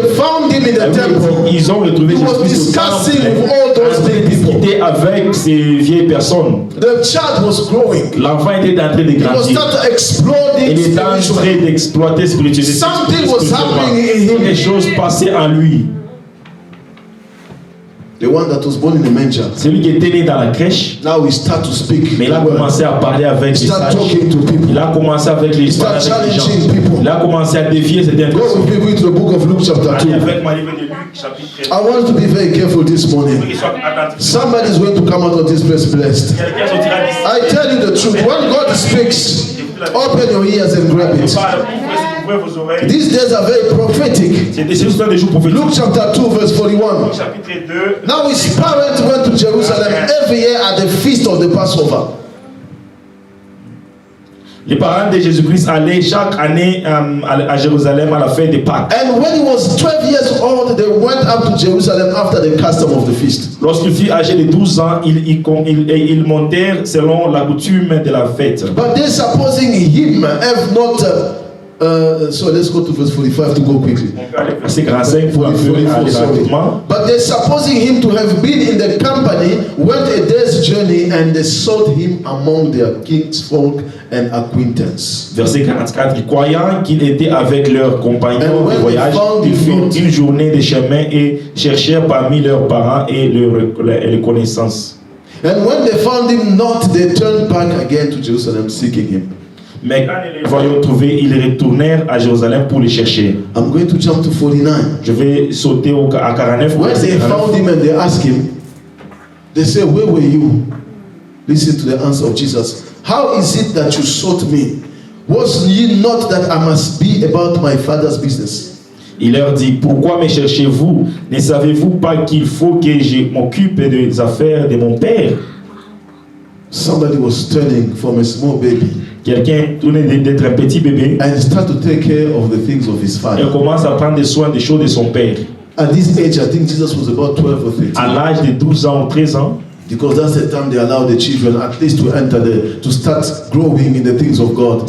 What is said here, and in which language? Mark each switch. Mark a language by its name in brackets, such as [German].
[English] they found him in the temple. [French] Ils ont retrouvé [English] He was [French] Jésus [English] discussing with all those big people. [French] discuter avec ces vieilles personnes. [English] The child was growing. [French] L'enfant était en train de [English] He was [French] grandir. [English] started exploding [French] Il était en [English] spiritually. [French] train d'exploiter spirituellement. [English] Something was happening in him. [French] Quelque chose passait en lui. [English] The one that was born in the manger. [French] Celui qui était né dans la crèche, [English] Now he start to speak. [French] mais il a commencé à parler avec les [English] Start [French] sages. [English] talking to people. [French] Il a commencé avec les [English] Start [French] avec les gens. [English] challenging people. [French] Il a commencé à défier cette [English] Go [French] intention. [English] with me to the book of Luke chapter [French] Allez [English] 2. [French] avec moi, livre de Luc, chapitre 2. [English] I want to be very careful this morning. [French] Qu'il soit attentif. [English] Somebody is going to come out of this place blessed. [French] Quelqu'un sortira d'ici. [English] I tell you the truth. When God speaks, open your ears and grab it. [French] Ouvrez vos oreilles. [English] These days are very prophetic. [French] C'est des des jours prophétiques. [English] Luke chapter 2 verse 41. [French] Chapitre 2. [English] Now his parents went to Jerusalem every year at the feast of the Passover. [French] Les parents de Jésus-Christ allaient chaque année à Jérusalem à la fête des Pâques. [English] And when he was 12 years old, they went up to Jerusalem after the custom of the feast. [French] Lorsqu'il fut âgé de 12 ans, ils montèrent selon la coutume de la fête. [English] But they supposing him have not... so let's go to verse 45 to go quickly. [French] Verset 45 pour aller rapidement. [English] But they supposing him to have been in the company, went a day's journey, and they sought him among their kinsfolk and acquaintance. [French] Verset 44, croyant qu'il était avec leurs compagnons de voyage, ils firent une journée de chemin et cherchèrent parmi leurs parents et les connaissances. [English] And when they found him not, they turned back again to Jerusalem seeking him. [French] Mais quand ils les voyant trouver, ils retournèrent à Jérusalem pour les chercher. [English] I'm going to jump to 49. [French] Je vais sauter à 49. [English] When they found him and they asked him, they say, where were you? Listen to the answer of Jesus. How is it that you sought me? Was ye not that I must be about my father's business? [French] Il leur dit, pourquoi me cherchez-vous? Ne savez-vous pas qu'il faut que je m'occupe des affaires de mon père? [English] Somebody was turning from a small baby. [French] Quelqu'un tournait d'être un petit bébé [English] and start to take care of the things of his [French] et [English] father. [French] commence à prendre soin des choses de son père. [English] At this age, I think Jesus was about 12 or 13. [French] À l'âge de 12 ans ou 13 ans, [English] Because that's the time they allow the children at least to enter to start growing in the things of God.